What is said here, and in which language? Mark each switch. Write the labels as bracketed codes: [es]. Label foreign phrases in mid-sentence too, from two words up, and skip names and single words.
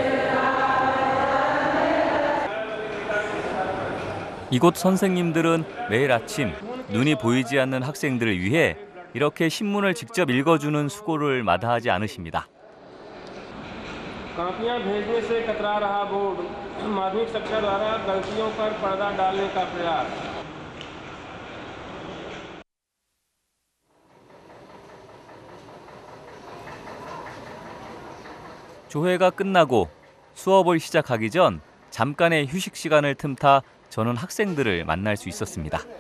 [ko] 이곳 선생님들은 매일 아침 눈이 보이지 않는 학생들을 위해 이렇게 신문을 직접 읽어주는 수고를 마다하지 않으십니다. [hi] कापियां भेजने से कतरा रहा बोर्ड माध्यमिक शिक्षा द्वारा गलतियों पर पर्दा डालने का प्रयास [ko] 조회가 끝나고 수업을 시작하기 전 잠깐의 휴식 시간을 틈타 저는 학생들을 만날 수 있었습니다.